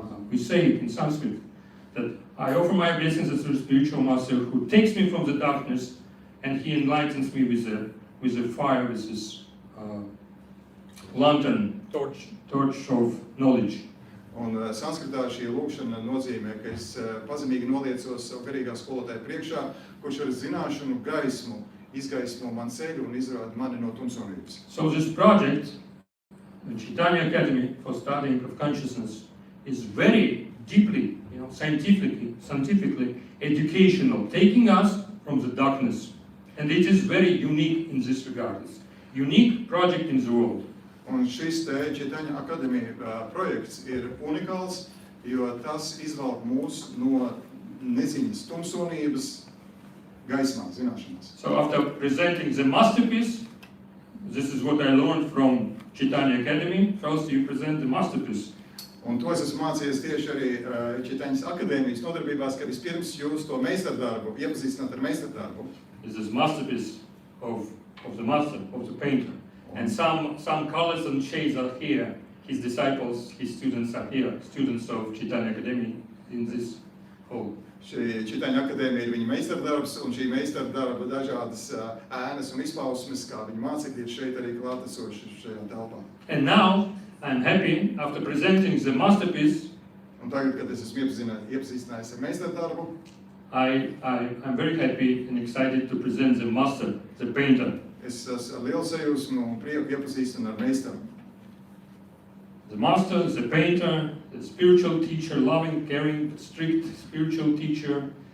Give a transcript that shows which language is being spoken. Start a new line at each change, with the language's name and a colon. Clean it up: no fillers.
English: We say it in Sanskrit that I offer my obeisances to the spiritual master who takes me from the darkness and he enlightens me with a fire, with this lantern, torch of knowledge.
Latvian: Un sanskritā šī lūkšana nozīmē, ka es pazemīgi noliecos savu garīgā skolotāju priekšā, kurš ar zināšanu gaismu izgaismo man ceļu un izrāda mani no tumsonības.
English: So this project, the Chaitanya Academy for Studying of Consciousness, is very deeply, scientifically educational, taking us from the darkness. And it is very unique in this regard. It's a unique project in the world.
Latvian: Un šis te Chaitanya Akademija projekts ir unikāls, jo tas izvelk mūs no neziņas tumsonības gaismā, zināšanās.
English: So after presenting the masterpiece, this is what I learned from Chaitanya Academy. First you present the masterpiece.
Latvian: Un to es esmu mācījies tieši arī Chaitanyas akadēmijas nodarbībās, ka vispirms jūs to meistardarbu iepazīstināt ar meistardarbu.
English: This is masterpiece of the master, of the painter. And some colors and shades are here. His disciples, his students are here, students of Chaitanya Academy in this hall.
Latvian: Šī Chaitanya akadēmija ir viņa meistardarbs, un šī meistardarba dažādas ēnas un izpausmes, kā viņa mācekļi ir šeit arī klātesoši šajā telpā.
English: And now I'm happy after presenting the masterpiece.
Latvian: Un tagad, kad es esmu iepazīstinājis ar meistardarbu,
English: I'm very happy and excited to present the master, the painter.
Latvian: es ar lielu sajūsmu un prieku iepazīstinu ar meistaru.
English: The master, the painter, the spiritual teacher, loving, caring, strict spiritual teacher.